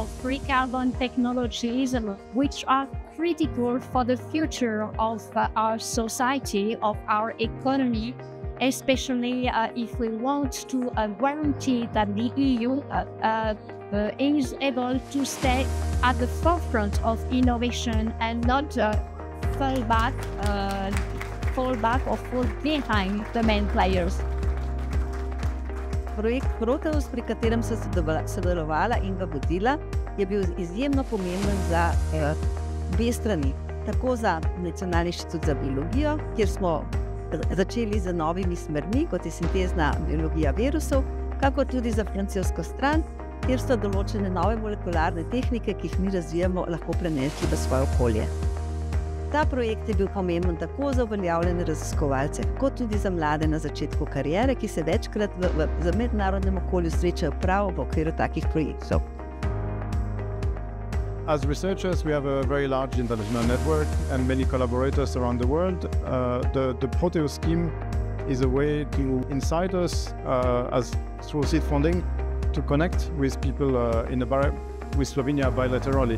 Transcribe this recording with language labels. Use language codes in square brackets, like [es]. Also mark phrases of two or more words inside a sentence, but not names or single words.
[en] free carbon technologies, which are critical for the future of our society, of our economy, especially if we want to guarantee that the EU is able to stay at the forefront of innovation and not fall back or fall behind the main players. [sl] Projekt Proteus, pri katerem sem sodelovala in ga vodila, je bil izjemno pomemben za obe strani. Tako za Nacionalni inštitut za biologijo, kjer smo začeli z novimi smermi, kot je sintezna biologija virusov, kakor tudi za francosko stran, kjer so določene nove molekularne tehnike, ki jih mi razvijamo, lahko prenesli v svoje okolje. Ta projekt je bil pomemben tako za uveljavljene raziskovalce, kot tudi za mlade na začetku kariere, ki se večkrat v mednarodnem okolju srečajo prav v okviru takih projektov. [en] As researchers, we have a very large international network and many collaborators around the world. The Proteus scheme is a way to insiders, as through seed funding, to connect with people with Slovenia bilaterally.